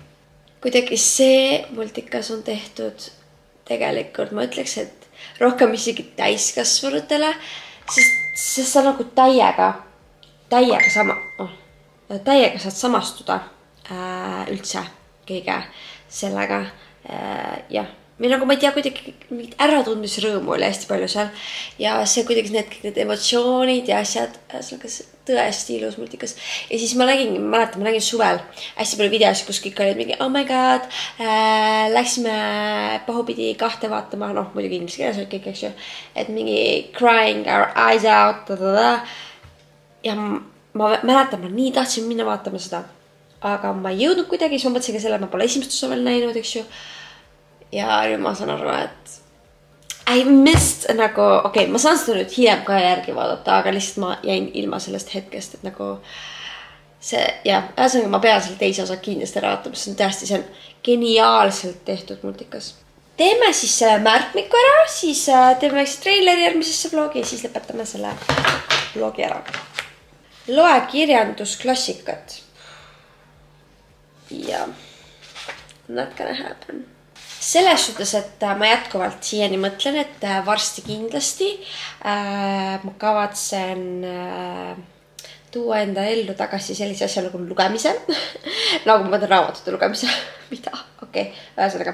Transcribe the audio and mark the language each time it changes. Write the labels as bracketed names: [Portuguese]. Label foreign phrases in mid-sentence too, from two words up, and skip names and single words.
[Estonian] Kuidagi see multikas on tehtud tegelikult, ma ütleks, et rohkem isegi täiskasvanutele, sest sa nagu täiega saad samastuda üldse kõige sellega. Jah, või nagu ma ei tea, kuidagi mingit äratundmisrõõmu oli hästi palju seal ja see kuidagi need emotsioonid ja asjad, tõesti ilus multikas. Ja siis ma nägin suvel hästi palju videosid, kus kõik olid mingi, [English] oh my god, [Estonian] läksime Pahupidi 2 vaatama, muidugi inglise keeles olid kõik, eks ju, et mingi [English] crying our eyes out, [Estonian] ja ma mäletan, ma nii tahtsin minna vaatama seda, aga ma ei jõudnud kuidagi, siis ma mõtlesin ka selle, ma pole esimest osa veel näinud, eks ju, ja nüüd ma saan aru, et [English] I missed [Estonian] nagu, okei, ma saan seda nüüd hiljem ka järgi vaadata, aga lihtsalt ma jäin ilma sellest hetkest, et nagu see, jah, ühesõnaga ma pean selle teise osa kindlasti ära vaatama, see on geniaalselt tehtud multikas. Teeme siis selle märkmiku ära, siis teeme väikse treileri järgmisesse vlogi ja siis lõpetame selle vlogi ära. Loe kirjandusklassikat. [English] Ja not gonna happen. [Estonian] Selles suhtes, et ma jätkuvalt siiani mõtlen, et varsti kindlasti ma kavatsen tuua enda ellu tagasi sellise asja nagu lugemise. Nagu ma mõtlen raamatute lugemise. Mida? Okei, ühesõnaga.